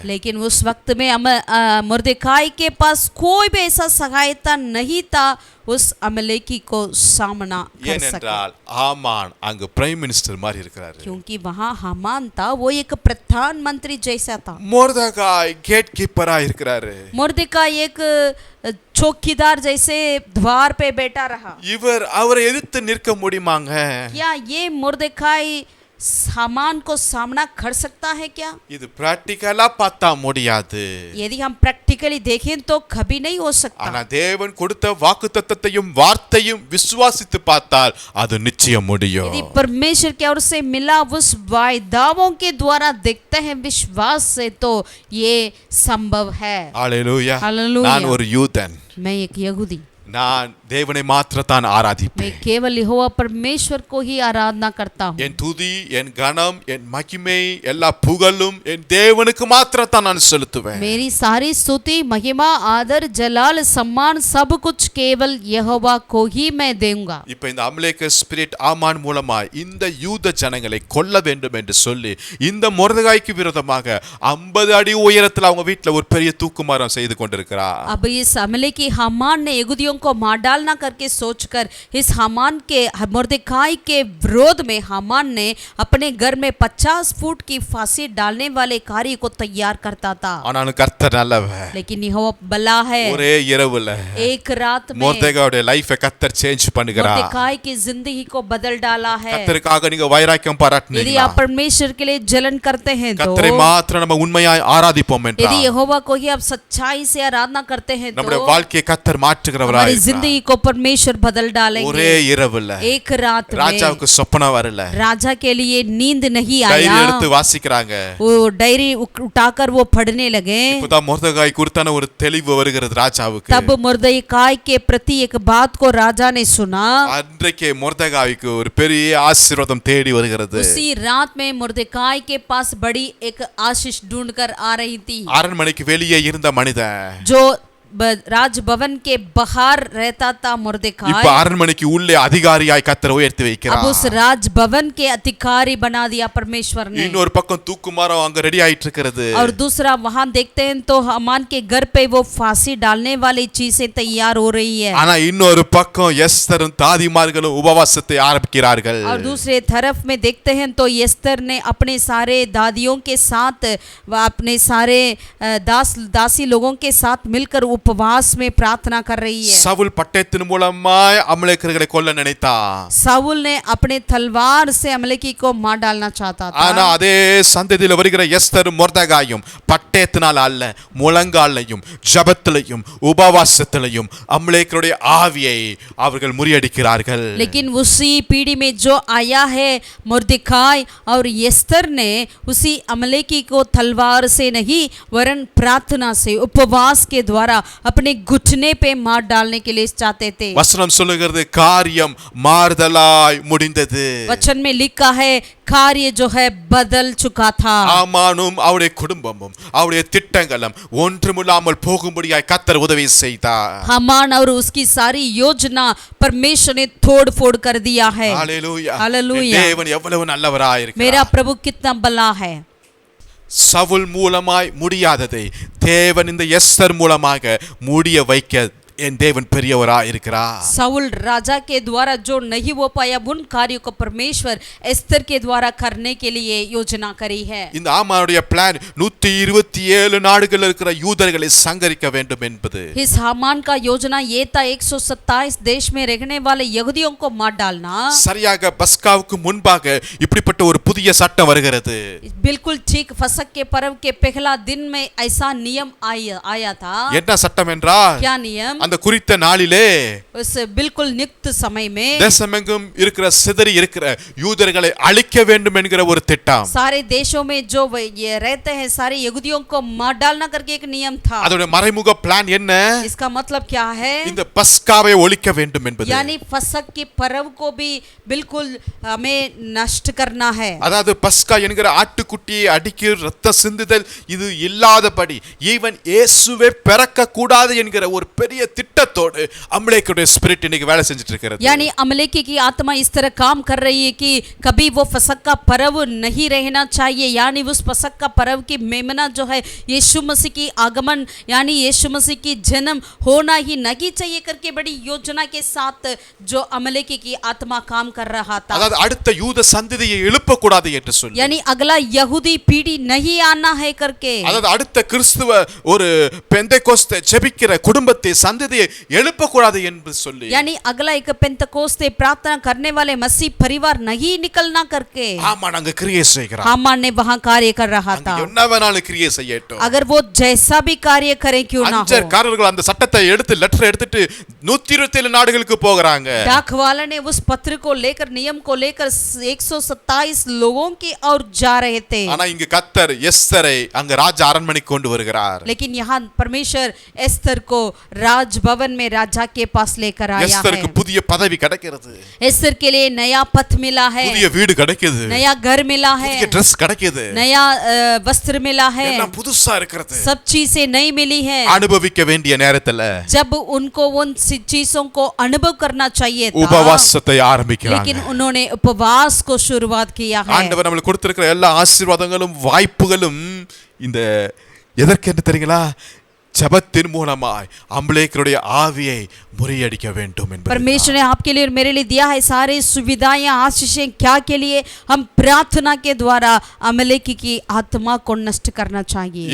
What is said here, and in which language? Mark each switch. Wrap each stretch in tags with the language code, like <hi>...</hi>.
<hi>लेकिन उस वक्त में मुर्देखाई के पास कोई भी ऐसा सहायता नहीं था उस अमलेकी को सामना कर सके।</hi> <ta>ஏனென்றால் ஆமான் அங்க</ta> <en>prime minister</en> <ta>மாதிரி இருக்கிறாரு.</ta> <hi>क्योंकि वहाँ हामान था, वो एक प्रधानमंत्री जैसा था।</hi> <ta>மொர்தெகாய் கேட் கீப்பரா இருக்கிறாரு.</ta> <hi>मुर्देखाई एक चौकीदार जैसे द्वार पे बैठा रहा।</hi> <ta>இவர் அவரை எதிர்த்து நிற்க முடியுமாங்க?</ta> <hi>क्या ये मुर्देखाई हामान को सामना कर सकता है क्या?</hi> <ta>இது பிராக்டிகலா பார்த்தா முடியாது.</ta> <hi>यदि हम प्रैक्टिकली देखें तो कभी नहीं हो सकता।</hi> <ta>ஆனா தேவன் கொடுத்த வாக்குத்தத்தத்தையும் வார்த்தையும் விசுவாசித்து பார்த்தால் அது நிச்சயம் முடியும்.</ta> <hi>यदि परमेश्वर की ओर से मिला उस वायदाओं के द्वारा देखते हैं विश्वास से तो ये संभव है। हालेलूया। हालेलूया।</hi> <ta>நான் ஒரு யூதன்.</ta> <hi>मैं एक यहूदी,</hi> <ta>நான் தேவனை மாத்திரத்தான் ஆராதிப்பேன்.</ta> <hi>मैं केवल यहोवा परमेश्वर को ही आराधना करता हूँ।</hi> <ta>என் துதி, என் கனம், என் மகிமை, எல்லா புகழும் என் தேவனுக்கு மாத்திரத்தான் நான் செலுத்துவேன்.</ta> <hi>मेरी सारी स्तुति, महिमा, आदर, जलाल, सम्मान सब कुछ केवल यहोवा को ही मैं दूंगा।</hi> <ta>இப்ப இந்த அமலேக்கு ஸ்பிரிட் ஆமான் மூலமா இந்த யூத ஜனங்களை கொல்ல வேண்டும் என்று சொல்லி இந்த மொர்தெகாய்க்கு விரோதமாக 50 அடி உயரத்தில் அவங்க வீட்டுல ஒரு பெரிய தூக்குமரம் செய்து கொண்டிருக்கிறார்.</ta> <hi>अब इस अमलेकी हामान ने यहूदियों को मार डालना करके सोचकर इस हामान के मुर्देखाई के विरोध में हामान ने अपने घर में 50 फुट की फांसी डालने वाले कार्य को तैयार करता था।</hi> <ta>ஆனாலும் கர்த்தர் நல்லவர்.</ta> <hi>लेकिन यहोवा भला है।</hi> <ta>ஒரே இரவுல</ta> <hi>एक रात में</hi> <ta>மொர்தெகாயோட லைஃபை கர்த்தர் சேஞ்ச் பண்ணுகிறார்.</ta> <hi>मुर्देखाई की जिंदगी को बदल डाला है।</hi> <ta>கர்த்தருக்காக நீங்க வைராக்கியம்</ta> <hi>यदि</hi> <ta>பாராட்டுனீங்களா?</ta> <hi>आप परमेश्वर के लिए जलन करते हैं तो,</hi> <ta>கர்த்தரை மாத்திரம் நம்ம உண்மையாய் ஆராதிப்போம்</ta> <hi>यदि</hi> <ta>என்றால்</ta> <hi>यहोवा को ही आप सच्चाई से आराधना करते हैं</hi> <ta>நம்முடைய</ta> <hi>तो</hi> <ta>வாழ்க்கையை கர்த்தர் மாற்றுகிறவராய்</ta> <hi>हमारी</hi> <ta>இருக்கிறார்.</ta> <hi>जिंदगी को परमेश्वर बदल डालेंगे।</hi> <ta>ஒரே இரவுல</ta> <hi>एक रात में</hi> <ta>ராஜாவுக்கு சொப்பனம் வரல.</ta> <hi>राजा के लिए नींद नहीं</hi> <en>டைரி</en> <hi>आया।</hi> <ta>எடுத்து வாசிக்கிறாங்க.</ta> <hi>वो डायरी उठाकर वो पढ़ने लगे।</hi> <ta>இப்போதான் மொர்தெகாய் குறித்தான ஒரு தெளிவு வருகிறது ராஜாவுக்கு.</ta> <hi>तब मुर्देखाई के प्रति एक बात को राजा ने सुना।</hi> <ta>அன்றைக்கு மொர்தெகாய்க்கு ஒரு பெரிய ஆசீர்வாதம் தேடி வருகிறது.</ta> <hi>उसी रात में मुर्देखाई के पास बड़ी एक आशीष ढूंढकर आ रही थी।</hi> <ta>அரண்மனைக்கு வெளியே இருந்த மனிதன்</ta> <hi>जो राजभवन के बाहर रहता था मुर्देखाई,</hi> <ta>இப்ப அரண்மனைக்கு உள்ளே அதிகாரியாய் கர்த்தர் உயர்த்தி</ta> <hi>अब</hi> <ta>வைக்கிறார்.</ta> <hi>उस राजभवन के अधिकारी बना दिया परमेश्वर ने।</hi> <ta>இன்னொரு பக்கம் தூக்குமரம் அங்க ரெடி ஆயிட்டு இருக்கிறது.</ta> <hi>और दूसरा वहां देखते हैं तो हामान के घर पे वो फांसी डालने वाली चीजें तैयार हो रही है।</hi> <ta>ஆனா இன்னொரு பக்கம் எஸ்தரும் தாதிமார்களும் உபவாசத்தை ஆரம்பிக்கிறார்கள்.</ta> <hi>और दूसरे तरफ में देखते हैं तो एस्तर ने अपने सारे दादियों के साथ अपने सारे दासी लोगों के साथ मिलकर उपवास में प्रार्थना कर रही है।</hi> <ta>சவுல் பட்டயத்தின் மூலமாய் அமலேக்கர்களை கொல்ல நினைத்தான்.</ta> <hi>साउल ने अपने तलवार से अमलेकी को मार डालना चाहता था।</hi> <ta>ஆனா அதே சந்ததியில வருகிற எஸ்தரும் மொர்தெகாயும் பட்டயத்தினால் அல்ல, முழங்காலையும் ஜபத்திலையும் உபவாசத்திலையும் அமலேக்கருடைய ஆவியை அவர்கள் முறியடிக்கிறார்கள்.</ta> <hi>लेकिन उसी पीढ़ी में जो आया है मुर्देखाई और एस्तर ने उसी अमलेकी को तलवार से नहीं वरन प्रार्थना से उपवास के द्वारा अपने घुटने पे मार डालने के लिए चाहते थे।</hi> <ta>வசனம் சொல்லுகிறது காரியம் மாறுதலாய் முடிந்தது.</ta> <hi>वचन में लिखा है कार्य जो है बदल चुका था।</hi> <ta>ஆமானும் அவருடைய குடும்பமும் அவருடைய திட்டங்களும் ஒன்றுமில்லாமல் போகும்படியாய் கர்த்தர் உதவி செய்தார்.</ta> <hi>हामान और उसकी सारी योजना परमेश्वर ने तोड़ फोड़ कर दिया है।</hi> <ta>ஹalleluya.</ta> <hi>हालेलूया।</hi> <ta>தேவன் எவ்வளவு நல்லவராய் இருக்கிறார்.</ta> <hi>मेरा प्रभु कितना भला है।</hi> <ta>சவுல் மூலமாய் முடியாததை தேவன் இந்த எஸ்தர் மூலமாக முடிய வைக்க என் தேவன் பெரியவராய் இருக்கிறார்.</ta> <hi>साउल राजा के द्वारा जो नहीं हो पाया उन कार्यों को परमेश्वर एस्तर के द्वारा करने के लिए योजना करी है।</hi> <ta>இந்த ஆமானுடைய பிளான் 127 நாடுகளில் இருக்கிற யூதர்களை சங்கரிக்க வேண்டும் என்பது.</ta> <hi>इस हामान का योजना ये था 127 देश में रहने वाले यहूदियों को मार डालना।</hi> <ta>சரியாக பஸ்காவுக்கு முன்பாக இப்படிப்பட்ட ஒரு புதிய சட்டம் வருகிறது.</ta> <hi>बिल्कुल ठीक फसक के पर्व के पहला दिन में ऐसा नियम आया था।</hi> <ta>என்ன சட்டம் என்றால்</ta> <hi>क्या नियम?</hi> <ta>அந்த குறித்த நாளிலே</ta> <hi>उस बिल्कुल नियुक्त समय में</hi> <ta>தேசமெங்கும் இருக்கிற சிதறி இருக்கிற யூதர்களை அழிக்க வேண்டும் என்கிற ஒரு திட்டம்.</ta> <hi>सारे देशों में जो ये रहते हैं सारे यहूदियों को मार डालना करके एक नियम था.</hi> <ta>அதோட மறைமுக பிளான் என்ன?</ta> <hi>इसका मतलब क्या है?</hi> <ta>இந்த பஸ்காவை ஒழிக்க வேண்டும் என்பது.</ta> <hi>यानी फसक के पर्व को भी बिल्कुल हमें नष्ट करना है.</hi> <ta>அதாவது பஸ்கா என்கிற ஆட்டுக்குட்டியை அடிக்க இரத்த சிந்துதல் இது இல்லாதபடி ஈவன் இயேசுவே பிறக்க கூடாது என்கிற ஒரு பெரிய திட்டத்தோடு அமலேக்குடைய ஸ்பிரிட் இன்னைக்கு வேலை செஞ்சிட்டு இருக்கிறது.</ta> <hi>यानी अमलेकी की आत्मा इस तरह काम कर रही है कि कभी वो फसक का पर्व नहीं रहना चाहिए. यानी उस फसक का पर्व की मेमना जो है यीशु मसीह की आगमन यानी यीशु मसीह की जन्म होना ही नहीं चाहिए करके बड़ी योजना के साथ जो अमलेकी की आत्मा काम कर रहा था.</hi> <ta>அதாவது அடுத்த யூத சந்ததியை எழுப்ப கூடாது என்று சொல்லி.</ta> <hi>यानी अगला यहूदी पीढ़ी नहीं आना है करके.</hi> <ta>அதாவது அடுத்த கிறிஸ்துவ ஒரு பெந்தெகோஸ்தே ஜெபிக்கிற குடும்பத்தை சந்ததியை எழுப்ப கூடாது என்று சொல்லி.</ta> <hi>यानी अगला एक पेंतकोस्ते प्रार्थना करने वाले मसीह परिवार नहीं निकलना करके.</hi> <ta>ஆமாம் அங்க கிரியை செய்கிறார்.</ta> <hi>हामान ने वहां कार्य कर रहा था.</hi> <ta>என்ன வேணாலும் கிரியை செய்யட்டும்.</ta> <hi>अगर वो जैसा भी कार्य करे क्यों ना हो.</hi> <ta>அஞ்சர்காரர்கள் அந்த சட்டத்தை எடுத்து லெட்டர் எடுத்துட்டு 127 நாடுகளுக்கு போறாங்க.</ta> <hi>डाक वाला ने उस पत्र को लेकर नियम को लेकर 127 लोगों की ओर जा रहे थे.</hi> <ta>ஆனா இங்க கர்த்தர் எஸ்தரை அங்க ராஜ அரண்மனைக்கு கொண்டு வருகிறார்.</ta> <hi>लेकिन यहाँ परमेश्वर एस्तर को राजभवन में राजा के पास लेकर आया है.</hi> <ta>எஸ்தருக்கு புதிய பதவி கிடைக்கிறது.</ta> <hi>एस्तर के लिए नया पद मिला है.</hi> <ta>புதிய வீடு கிடைக்குது.</ta> <hi>नया घर मिला है.</hi> <ta>புதிய Dress கிடைக்குது.</ta> <hi>नया वस्त्र मिला है.</hi> <ta>எல்லாம் புதுசா இருக்கிறது.</ta> <hi>सब चीजें नई मिली है.</hi> <ta>அனுபவிக்க வேண்டிய நேரத்துல</ta> <hi>जब उनको उन चीजों को अनुभव करना चाहिए था.</hi> <ta>உபவாசத்தை ஆரம்பிக்கிறாங்க.</ta> <hi>लेकिन उन्होंने उपवास को शुरुआत किया है.</hi> <ta>ஆண்டவர் நமக்கு கொடுத்திருக்கிற எல்லா ஆசீர்வாதங்களும் வாய்ப்புகளும் இந்த எதற்கென்று தெரியுங்களா? ஜபத்தின் மூலமாய் அமலேக்கியருடைய ஆவியை முறியடிக்க வேண்டும் என்பது.</ta> <hi>परमेश्वर ने आपके लिए और मेरे लिए दिया है सारी सुविधाएं आशीषें क्या के लिए? हम प्रार्थना के द्वारा अमलेकी की आत्मा को नष्ट करना चाहिए.</hi>